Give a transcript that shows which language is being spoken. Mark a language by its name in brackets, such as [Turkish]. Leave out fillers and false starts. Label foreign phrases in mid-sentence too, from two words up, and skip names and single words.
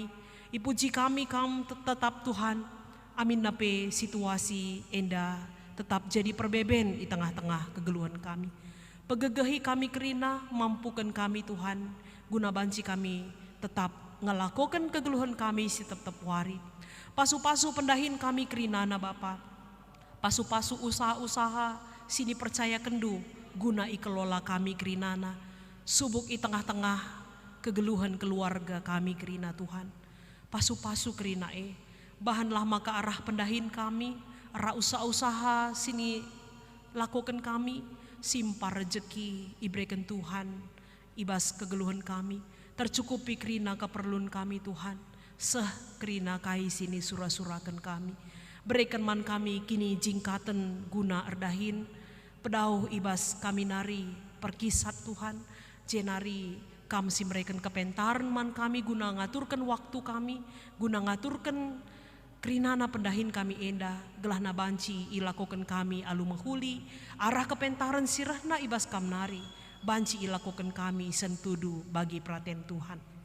[Batak Karo] Ipuji kami kam tetap Tuhan. Amin nape situasi enda tetap jadi perbeben di tengah-tengah kegeluhan kami. Pegegehi kami kerina mampukan kami Tuhan. Guna banci kami tetap ngelakukan kegeluhan kami si tetap wari. Pasu-pasu pendahin kami kerinana Bapa. Pasu-pasu usaha-usaha sini percaya kendu guna ikelola kami kerinana. Subuk i tengah-tengah kegeluhan keluarga kami kerina Tuhan. Pasu-pasu kerina bahanlah maka arah pendahin kami, arah usaha-usaha sini lakukan kami, simpar rejeki ibrekan Tuhan, ibas kegeluhan kami, tercukupi kerina keperluan kami Tuhan, seh kerina kai sini surah-surakan kami, berikan man kami kini jingkaten guna erdahin, pedauh ibas kami nari perkisat Tuhan, jenari kam si mereken kepentaran man kami guna ngaturkan waktu kami, guna ngaturkan kerinana pendahin kami enda, gelah na banci ilakukan kami alu menghuli, arah kepentaran sirahna ibas kam nari, banci ilakukan kami sentudu bagi praten Tuhan.